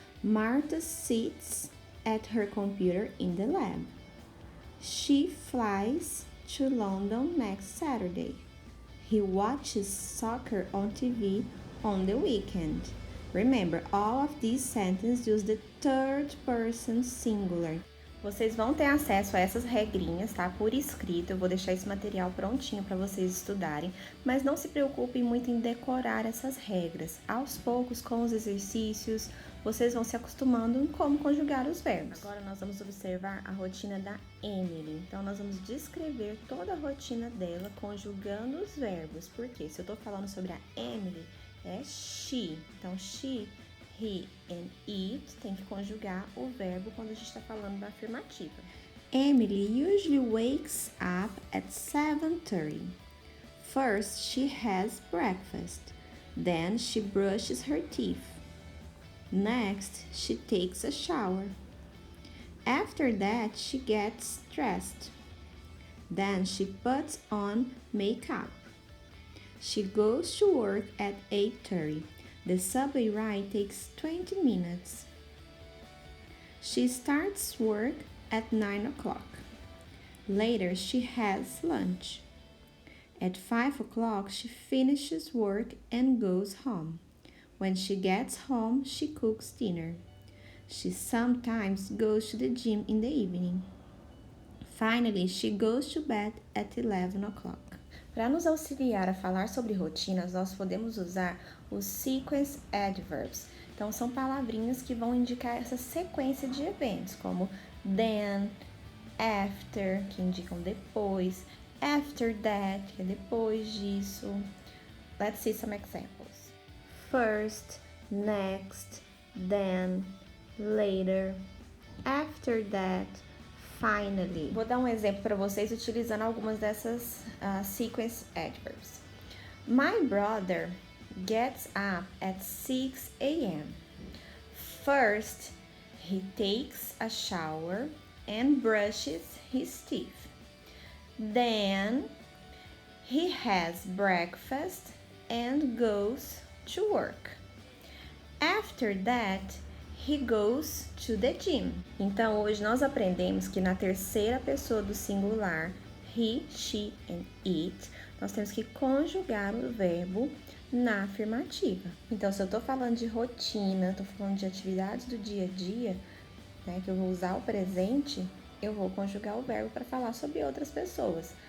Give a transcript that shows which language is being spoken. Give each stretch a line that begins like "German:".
English: Martha sits at her computer in the lab. She flies to London next Saturday. He watches soccer on TV on the weekend. Remember, all of these sentences use the third person singular.
Portuguese: Vocês vão ter acesso a essas regrinhas, tá? Por escrito, eu vou deixar esse material prontinho para vocês estudarem, mas não se preocupem muito em decorar essas regras. Aos poucos, com os exercícios, vocês vão se acostumando em como conjugar os verbos. Agora nós vamos observar a rotina da Emily. Então, nós vamos descrever toda a rotina dela conjugando os verbos. Por quê? Se eu tô falando sobre a Emily, é she. Então,
English: she, he and it
Portuguese: tem que conjugar o verbo quando a gente está falando da afirmativa.
English: Emily usually wakes up at 7:30. First, she has breakfast. Then, she brushes her teeth. Next, she takes a shower. After that, she gets dressed. Then, she puts on makeup. She goes to work at 8:30. The subway ride takes 20 minutes. She starts work at 9 o'clock. Later, she has lunch. At 5 o'clock, she finishes work and goes home. When she gets home, she cooks dinner. She sometimes goes to the gym in the evening. Finally, she goes to bed at 11 o'clock.
Portuguese: Para nos auxiliar a falar sobre rotinas, nós podemos usar os sequence adverbs. Então, são palavrinhas que vão indicar essa sequência de eventos, como
English: then, after,
Portuguese: que indicam depois,
English: after that,
Portuguese: que é depois disso.
English: Let's see some examples. First, next, then, later, after that, finally.
Portuguese: Vou dar um exemplo para vocês utilizando algumas dessas sequence adverbs.
English: My brother gets up at 6 a.m. First, he takes a shower and brushes his teeth. Then, he has breakfast and goes to work. After that, he goes to the gym.
Portuguese: Então, hoje nós aprendemos que na terceira pessoa do singular,
English: he, she and it,
Portuguese: nós temos que conjugar o verbo na afirmativa. Então, se eu tô falando de rotina, tô falando de atividades do dia a dia, né, que eu vou usar o presente, eu vou conjugar o verbo para falar sobre outras pessoas.